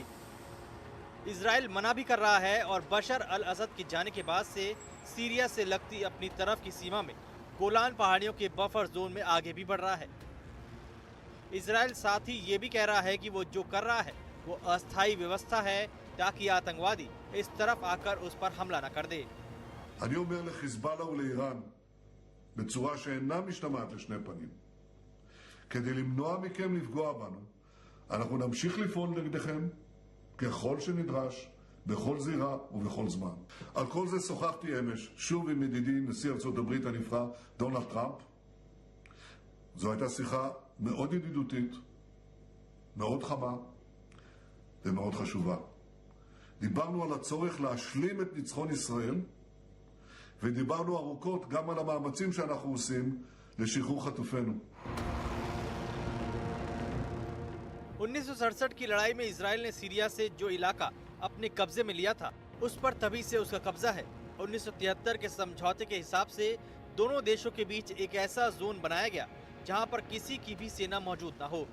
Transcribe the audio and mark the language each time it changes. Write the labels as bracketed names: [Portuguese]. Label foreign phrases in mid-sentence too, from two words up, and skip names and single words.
[Hindi] इजराइल मना भी कर रहा है और बशर अल असद के जाने के बाद से सीरिया से लगती अपनी तरफ की सीमा में गोलान पहाड़ियों के [English] buffer zone [Hindi] में आगे भी बढ़ रहा है। इजराइल साथ ही ये भी कह रहा है कि वो जो कर रहा है वो अस्थायी व्यवस्था है, ताकि आतंकवादी इस तरफ आकर उस पर हमला न कर दे। [Hebrew] אני אומר לחיזבאללה ולאיראן בצורה שאינה משתמעת לשני פנים, כדי למנוע מכם לפגוע בנו, אנחנו נמשיך לפעול נגדכם ככל שנדרש, בכל זירה ובכל זמן. על כל זה שוחחתי אמש שוב עם ידידי נשיא ארצות הברית הנבחר דונלד טראמפ. זו הייתה שיחה מאוד ידידותית, מאוד חמה ומאוד חשובה. דיברנו על הצורך להשלים את ניצחון ישראל, ודיברנו ארוכות גם על המאמצים שאנחנו עושים לשחרור חטופינו. [Hindi] 1967 की लड़ाई में इजराइल ने सीरिया से जो इलाका अपने कब्जे में लिया था, उस पर तभी से उसका कब्जा है। 1973 के समझौते के हिसाब से दोनों देशों के बीच एक ऐसा जोन बनाया गया जहां पर किसी की भी सेना मौजूद ना हो।